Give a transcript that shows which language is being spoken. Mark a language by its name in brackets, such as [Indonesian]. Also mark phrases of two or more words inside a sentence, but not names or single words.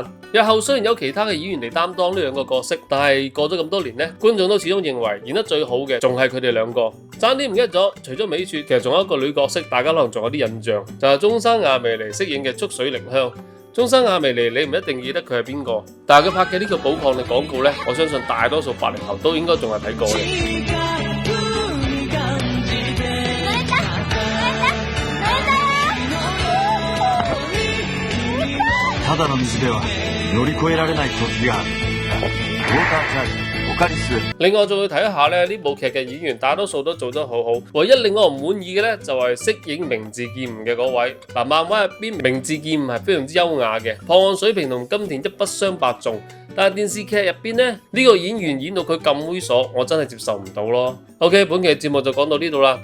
[Cantonese] 日後雖然有其他嘅演員嚟擔當呢兩個角色，但係過咗咁多年呢，觀眾都始終認為演得最好嘅仲係佢哋兩個。差啲唔記得咗，除咗美雪，其實仲有一個女角色，大家可能仲有啲印象，就係中山亞美尼飾演嘅竹水玲香。中山亞美尼你唔一定記得佢係邊個，但係佢拍嘅呢個寶礦力廣告呢，我相信大多數80後都應該仲係睇過嘅。 [Japanese] ただの水では乗り越えられない時がある。ウォーターチャージ、オカリス。 [Cantonese] 另外仲要睇一下呢部劇嘅演員大多數都做得好好，唯一令我唔滿意嘅呢，就係飾演明智劍吾嘅嗰位。漫畫入邊明智劍吾係非常之優雅嘅，破案水平同金田一不相伯仲。但係電視劇入邊呢個演員演到佢咁猥瑣，我真係接受唔到咯。OK， 本期節目就講到呢度啦。